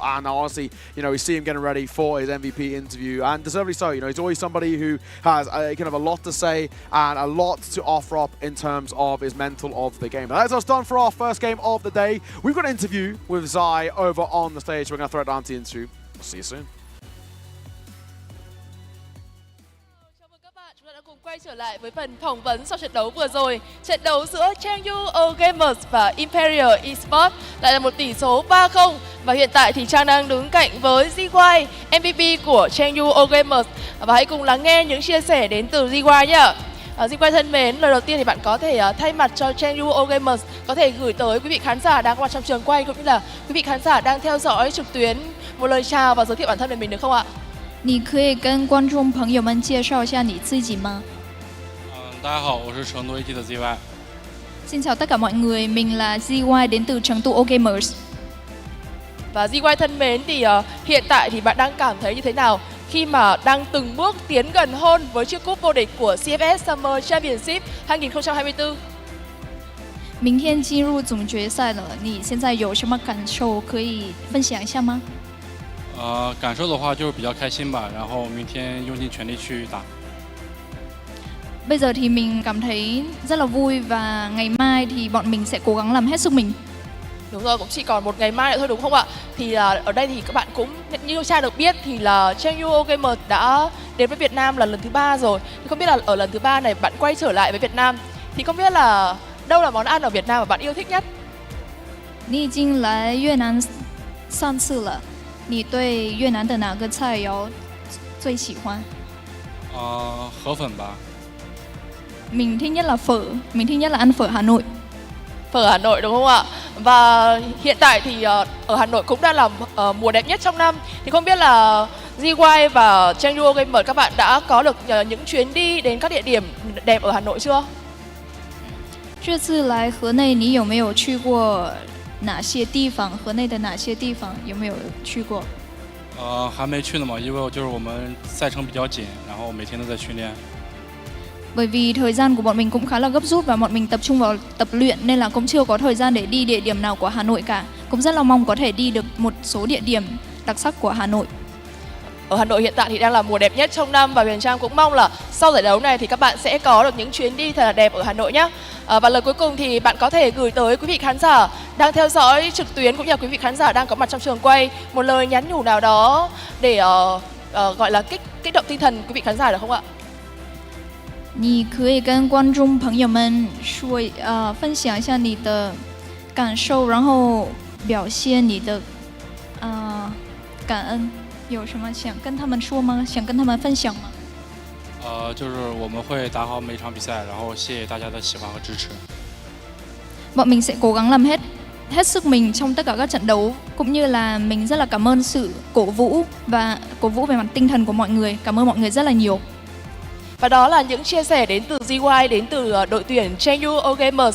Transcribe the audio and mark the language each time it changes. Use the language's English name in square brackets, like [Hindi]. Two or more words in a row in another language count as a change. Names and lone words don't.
[English] And honestly, you know, we see him getting ready for his MVP interview, and deservedly so. You know, he's always somebody who has kind of a lot to say and a lot to offer up in terms of his mental of the game. But that's us done for our first game of the day. We've got an interview with Zai over on the stage. We're going to throw it down to the interview. See you soon. [Vietnamese] Cùng quay trở lại với phần phỏng vấn sau trận đấu vừa rồi. Trận đấu giữa CHENGDU Gamers và IMPERIAL Esports lại là một tỷ số 3-0. Và hiện tại thì Trang đang đứng cạnh với ZY, MVP của CHENGDU Gamers. Và hãy cùng lắng nghe những chia sẻ đến từ ZY nhé. ZY thân mến, lời đầu tiên thì bạn có thể thay mặt cho CHENGDU Gamers có thể gửi tới quý vị khán giả đang có mặt trong trường quay cũng như là quý vị khán giả đang theo dõi trực tuyến một lời chào và giới thiệu bản thân về mình được không ạ? [Chinese] 你可以跟观众朋友们介绍一下你自己吗？大家好，我是成都 AT 的 ZY。 [Vietnamese] Xin chào tất cả mọi người, mình là ZY đến từ CHENGDU Gamers. Và ZY thân mến, thì hiện tại thì bạn đang cảm thấy như thế nào khi mà đang từng bước tiến gần hơn với chiếc cúp vô địch của CFS Summer Championship 2024? [Chinese] 明天进入总决赛了，你现在有什么感受可以分享一下吗？感受的话就是比较开心吧，然后明天用尽全力去打。 [Vietnamese] Bây giờ thì mình cảm thấy rất là vui và ngày mai thì bọn mình sẽ cố gắng làm hết sức mình. Đúng rồi, cũng chỉ còn một ngày mai nữa thôi đúng không ạ? Thì ở đây thì các bạn cũng như Cha được biết thì là CHENGDU Gamers đã đến với Việt Nam là lần thứ 3 rồi. Thì không biết là ở lần thứ 3 này bạn quay trở lại với Việt Nam thì không biết là đâu là món ăn ở Việt Nam mà bạn yêu thích nhất? [Chinese] 你已经来越南3次了，你对越南的哪个菜肴最喜欢？河粉吧。 [Vietnamese] Mình thích nhất là phở, mình thích nhất là ăn phở Hà Nội. Phở Hà Nội đúng không ạ? Và hiện tại thì ở Hà Nội cũng đang là mùa đẹp nhất trong năm. Thì không biết là ZY và CHENGDU Gamers các bạn đã có được những chuyến đi đến các địa điểm đẹp ở Hà Nội chưa? [Chinese] 这次来河内，你有没有去过哪些地方？河内的哪些地方有没有去过？还没去呢嘛，因为我们赛程比较紧，然后每天都在训练。 [Vietnamese] Bởi vì thời gian của bọn mình cũng khá là gấp rút và bọn mình tập trung vào tập luyện nên là cũng chưa có thời gian để đi địa điểm nào của Hà Nội cả. Cũng rất là mong có thể đi được một số địa điểm đặc sắc của Hà Nội. Ở Hà Nội hiện tại thì đang là mùa đẹp nhất trong năm và Huyền Trang cũng mong là sau giải đấu này thì các bạn sẽ có được những chuyến đi thật là đẹp ở Hà Nội nhé. Và lời cuối cùng thì bạn có thể gửi tới quý vị khán giả đang theo dõi trực tuyến cũng như là quý vị khán giả đang có mặt trong trường quay một lời nhắn nhủ nào đó để gọi là kích động tinh thần quý vị khán giả được không ạ? [Chinese] 你可以跟观众朋友们说，分享一下你的感受，然后表现你的感恩。有什么想跟他们说吗？想跟他们分享吗？就是我们会打好每场比赛，然后谢谢大家的喜欢和支持。 [Vietnamese] Bọn mình sẽ cố gắng làm hết sức mình trong tất cả các trận đấu, cũng như là mình rất là cảm ơn sự cổ vũ về mặt tinh thần của mọi người. Cảm ơn mọi người rất là nhiều. Và đó là những chia sẻ đến từ ZY, đến từ đội tuyển CHENGDU Gamers.